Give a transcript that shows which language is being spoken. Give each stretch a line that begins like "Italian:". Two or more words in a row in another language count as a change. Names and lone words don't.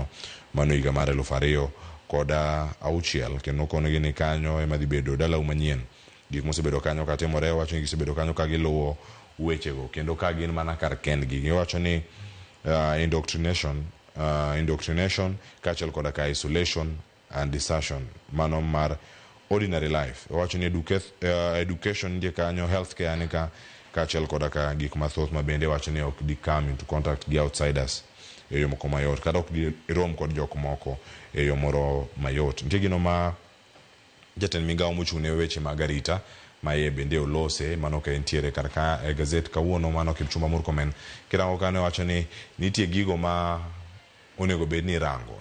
Luo (Kenya and Tanzania): Mano higa mar 2006 kendo kono gini kanyo ema dhi bedo dala manyien. Gik mosebedo kanyo katimore wacho ni gisebedo kanyo ka giluwo wechego kendo ka gin mana kar kendgi. Giwacho ni indoctrination kachel koda ka
English: isolation and desertion
Luo (Kenya and Tanzania): mano mar
English: ordinary life.
Luo (Kenya and Tanzania): Wacho ni education ndiye kanyo, healthcare nika kachel koda ka gik mathoth mabende wacho ni ok di
English: come into contact
Luo (Kenya and Tanzania): gi outsiders e yo moko mayot kata ok di rom kod jok moko e yo moro mayot. Nitie gino ma jatend migawo mochung' ne weche mag arita ma ye bende olose mano ka entiere kar ka e gazet kawuono mano Kipchumba Murkomen. Kirango kane wacho ni nitie gigo ma onego bed ni rango.